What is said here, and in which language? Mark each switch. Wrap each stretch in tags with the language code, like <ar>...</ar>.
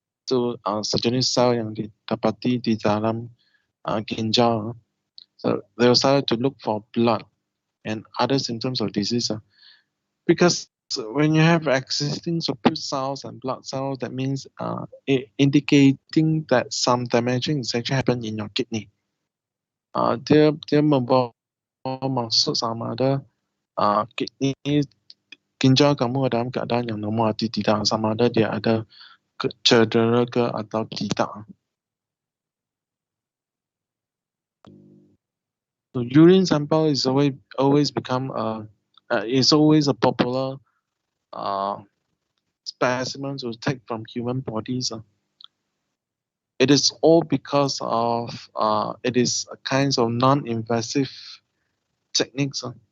<ms>So sejenis sel yang didapati di dalam ginjal.</ms> <en>So they will start to look for blood and other symptoms of disease. Because when you have existing pus cells and blood cells, that means indicating that some damaging is actually happened in your kidney.</en> <ms>Dia membawa maksud sama ada kidney ginjal kamu dalam keadaan yang normal atau tidak, sama ada dia ada cedera ke atau tidak.</ms> <en>So urine sample is always become is always a popular specimen to take from human bodies. It is all because of it is a kinds of non-invasive techniques.</en>